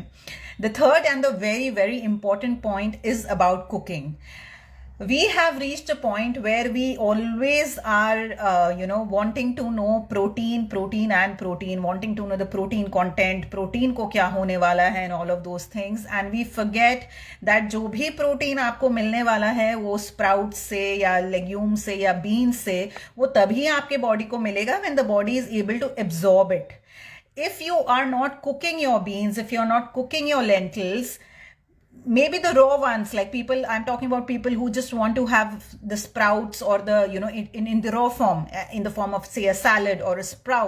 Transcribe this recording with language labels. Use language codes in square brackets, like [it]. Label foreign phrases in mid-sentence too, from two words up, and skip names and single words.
[en] The third and the very, very important point is about cooking. We have reached a point where we always are, wanting to know protein, wanting to know the protein content, [hi] प्रोटीन को क्या होने वाला है, [en] and all of those things. And we forget that [hi] जो भी प्रोटीन आपको मिलने वाला है, वो स्प्राउट्स से, या लेग्यूम्स से, या बीन्स से, वो तभी आपके बॉडी को मिलेगा [en] when the body is able to absorb it. If you are not cooking your beans, if you're not cooking your lentils, maybe the raw ones, like people, I'm talking about people who just want to have the sprouts or the, in the raw form, in the form of, say, a salad or a sprout.